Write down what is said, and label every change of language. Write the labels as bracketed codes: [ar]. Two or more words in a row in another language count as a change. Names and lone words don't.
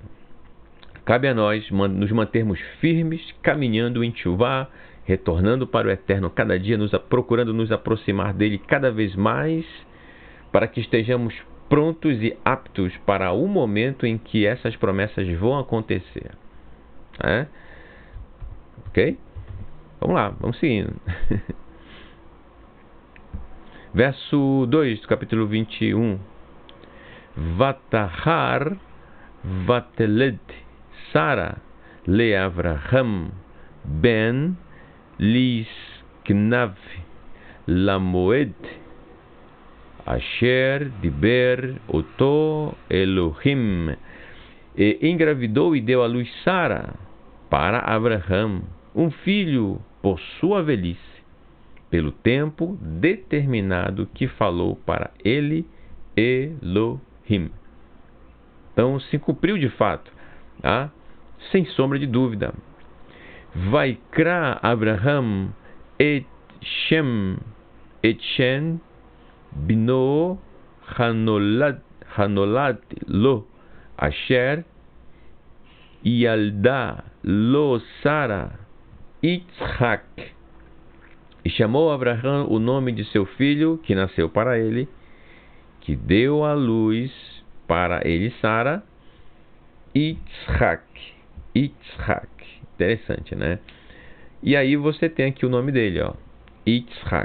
[pt] Cabe a nós nos mantermos firmes, caminhando em Teshuvá, retornando para o Eterno cada dia, procurando nos aproximar dele cada vez mais, para que estejamos prontos e aptos para o momento em que essas promessas vão acontecer. Ok? Vamos lá, vamos seguindo. Verso 2 do capítulo 21. [he] ותהר ותלד שרה לאברהם בן לזקניו למועד אשר דבר אתו אלהים. [pt] E engravidou e deu à luz Sara para Abraham um filho por sua velhice, pelo tempo determinado que falou para ele Elohim. Então se cumpriu de fato, sem sombra de dúvida. [he] ויקרא אברהם את שם בנו הנולד לו אשר ילדה לו שרה יצחק. [pt] E chamou Abraham o nome de seu filho, que nasceu para ele, que deu à luz para ele Sara, Yitzhak. Interessante, né? E aí você tem aqui o nome dele, Yitzhak.